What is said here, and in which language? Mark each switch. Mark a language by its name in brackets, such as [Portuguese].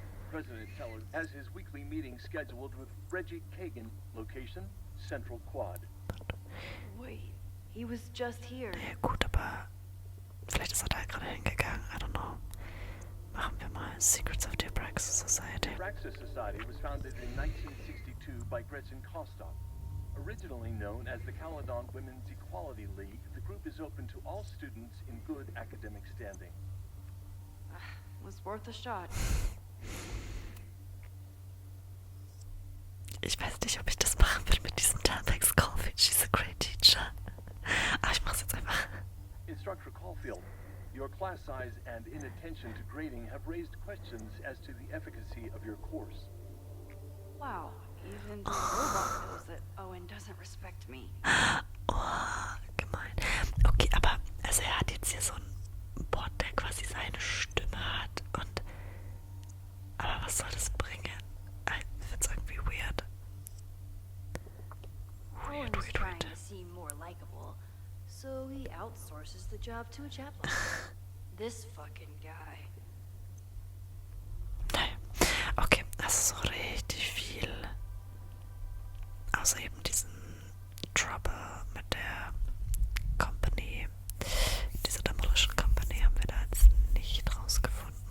[English] President Teller has his weekly meeting scheduled with Reggie Kagan, location, Central Quad. Wait, he was just here. [German] Nee, gut, aber vielleicht ist er da gerade hingegangen. [English] I don't know. [German] Machen wir mal Secrets of the Abraxas Society. [English] The Praxis Society was founded in 1962 by Gretchen Kostock. Originally known as the Caledon Women's Equality League, the group is open to all students in good academic standing. Was worth a shot. [German] Ich weiß nicht, ob ich das machen will mit diesem Tarbex Caulfield. [English] She's a great teacher. [German] Aber ich mach's jetzt einfach. [English] Instructor Caulfield, your class size and inattention to grading have raised questions as to the efficacy of your course. Wow, even the robot knows that Owen doesn't respect me. Oh, gemein. [German] Okay, aber also er hat jetzt hier so ein Bot, der quasi seine Stimme hat und aber was soll das bringen? Ich find's irgendwie weird. [English] Owen's trying to seem more likable, so he outsources the job to a chatbot. This fucking guy. [German] Naja, okay, das ist so richtig viel. Außer eben diesen Trouble mit der Company. Diese Demolition Company haben wir da jetzt nicht rausgefunden.